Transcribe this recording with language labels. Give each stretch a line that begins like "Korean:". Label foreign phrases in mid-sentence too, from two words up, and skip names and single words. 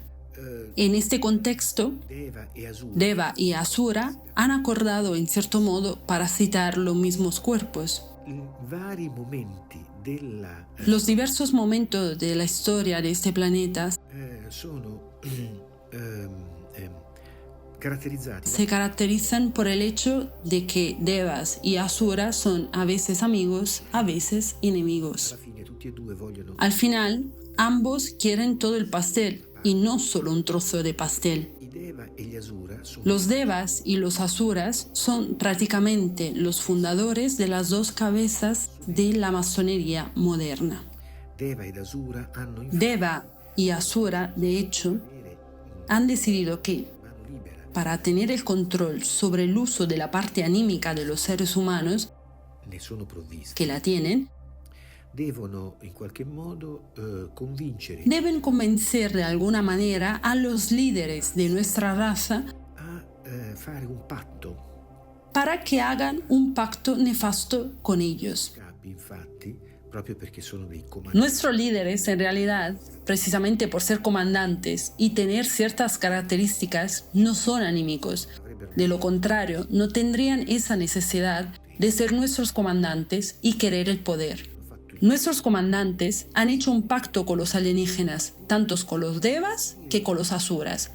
Spanish: En este contexto,
Italian: Deva e Asura
Spanish: Deva y Asura han acordado en cierto modo parasitar los mismos cuerpos.
Italian: in vari momenti della
Spanish: Los diversos momentos de la historia de este planeta
Italian: sono caratterizzati
Spanish: se caracterizan por el hecho de que Devas y Asuras son a veces amigos, a veces enemigos.
Italian: alla fine tutti e due vogliono
Spanish: Al final, ambos quieren todo el pastel y no solo un trozo de pastel.
Italian: i Deva e gli Asura sono
Spanish: Los Devas y los Asuras son prácticamente los fundadores de las dos cabezas de la masonería moderna.
Italian: Deva ed Asura hanno infatti
Spanish: Deva y Asura, de hecho, han decidido que
Italian: mano libera
Spanish: para tener el control sobre el uso de la parte anímica de los seres humanos,
Italian: ne sono provvisti
Spanish: que la tienen,
Italian: devono in qualche modo convincere
Spanish: deben convencer de alguna manera a los líderes de nuestra raza
Italian: a fare un patto.
Spanish: para que hagan un pacto nefasto con ellos.
Italian: Capi, infatti, proprio perché sono dei comandanti,
Spanish: Nuestros líderes, en realidad, precisamente por ser comandantes y tener ciertas características, no son anímicos. De lo contrario, no tendrían esa necesidad de ser nuestros comandantes y querer el poder. Nuestros comandantes han hecho un pacto con los alienígenas, tanto con los devas que con los asuras.